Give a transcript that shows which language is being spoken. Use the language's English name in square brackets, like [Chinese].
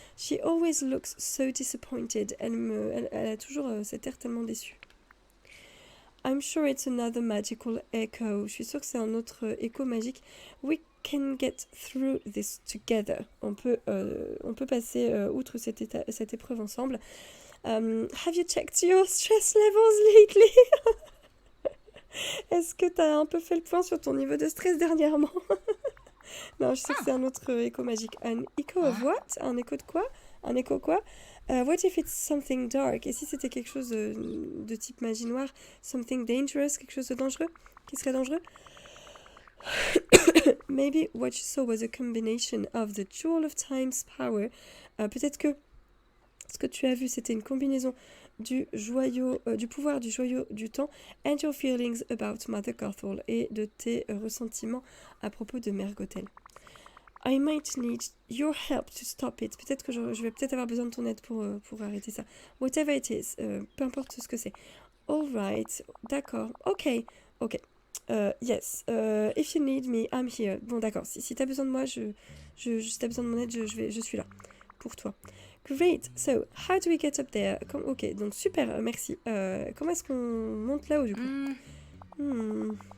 [English] She always looks so disappointed. [French] Elle a toujours cet air tellement déçu. [English] I'm sure it's another magical echo. [French] Je suis sûre que c'est un autre écho magique. [English] We can get through this together. [French] On peut passer outre cette épreuve ensemble. [English] Have you checked your stress levels lately? [French] Est-ce que t'as un peu fait le point sur ton niveau de stress dernièrement? Non, je sais que c'est un autre écho magique. Un echo [English] of what? [French] Un écho de quoi? Un écho quoi? [English] What if it's something dark? [French] Et si c'était quelque chose de type magie noire? [English] Something dangerous? [French] Quelque chose de dangereux? Qui serait dangereux? [English] Maybe what you saw was a combination of the Jewel of Time's power. [French] Peut-être que ce que tu as vu, c'était une combinaison du pouvoir du joyau du temps [English] and your feelings about Mother Gothel [French] et de tes ressentiments à propos de Mère Gothel. [English] I might need your help to stop it. [French] Peut-être que je vais peut-être avoir besoin de ton aide pour arrêter ça. [English] Whatever it is, [French] peu importe ce que c'est. [English] All right, [French] d'accord, ok. [English] Yes, if you need me, I'm here. [French] Bon, d'accord, si t'as besoin de moi, si t'as besoin de mon aide, je suis là pour toi. [English] Great, so how do we get up there? [French] Ok, donc super, merci. Comment est-ce qu'on monte là-haut du coup?